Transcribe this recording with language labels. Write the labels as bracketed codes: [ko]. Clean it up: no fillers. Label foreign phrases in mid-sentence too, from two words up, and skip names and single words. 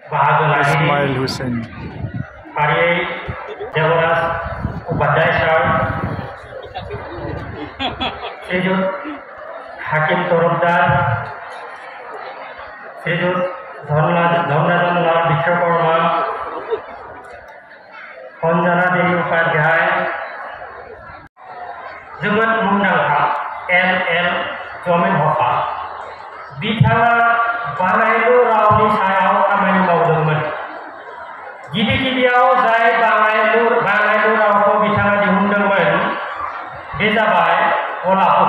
[brx] बाहागो लागिरि इस्माइल हुसैन फारियै देवराज उपाध्याय सार, श्रीजुत हाकिम तरफदार, श्रीजुत धर्मराजन लाल विश्वकर्मा, अंजना देवी उपाध्याय, जोबोद मुंदांखा एल जमेन हकआ बिथाङा बाङाइलु रावनि सायाव खामानि मावदोंमोन। गिबियाव जाय बाङाइलु रावखौ बिथाङा दिहुनदोंमोन बे जाबाय अलापुत।